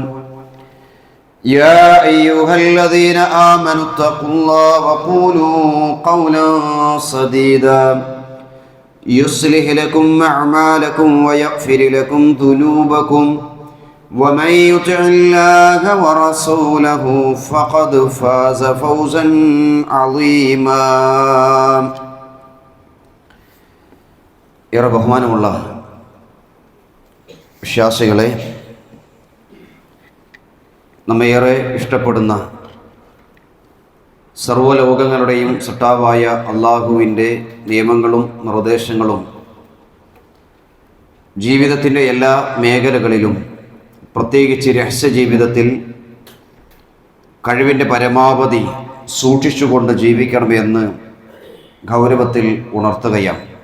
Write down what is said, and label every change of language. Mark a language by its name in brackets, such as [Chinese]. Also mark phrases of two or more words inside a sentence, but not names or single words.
[Arabic] يا أيها الذين آمنوا اتقوا الله وقولوا قولا سديدا يصلح لكم أعمالكم ويغفر لكم ذنوبكم ومن يطع الله ورسوله فقد فاز فوزا عظيما. [Malayalam] ഏറെ ബഹുമാനമുള്ള വിശ്വാസികളെ, നമ്മേറെ ഇഷ്ടപ്പെടുന്ന സർവ്വലോകങ്ങളുടെയും സൃഷ്ടാവായ അള്ളാഹുവിൻ്റെ നിയമങ്ങളും നിർദ്ദേശങ്ങളും ജീവിതത്തിൻ്റെ എല്ലാ മേഖലകളിലും പ്രത്യേകിച്ച് രഹസ്യ ജീവിതത്തിൽ കഴിവിൻ്റെ പരമാവധി സൂക്ഷിച്ചുകൊണ്ട് ജീവിക്കണമെന്ന് ഗൗരവത്തിൽ ഉണർത്തുകയാണ്.